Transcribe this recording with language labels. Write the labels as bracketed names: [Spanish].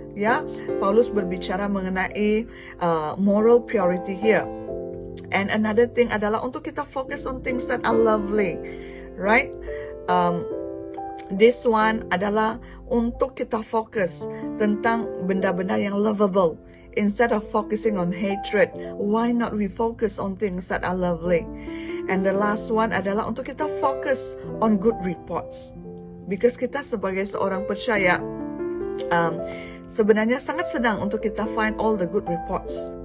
[Malay] Ya, Paulus berbicara mengenai [English] moral purity here. And another thing [Malay] adalah untuk kita fokus [English] on things that are lovely, right? This one [Malay] adalah untuk kita fokus tentang benda-benda yang lovable. [English] Instead of focusing on hatred, why not we focus on things that are lovely? And the last one [Malay] adalah untuk kita fokus [English] on good reports. [Malay] Because kita sebagai seorang percaya, sebenarnya sangat senang untuk kita [English] find all the good reports.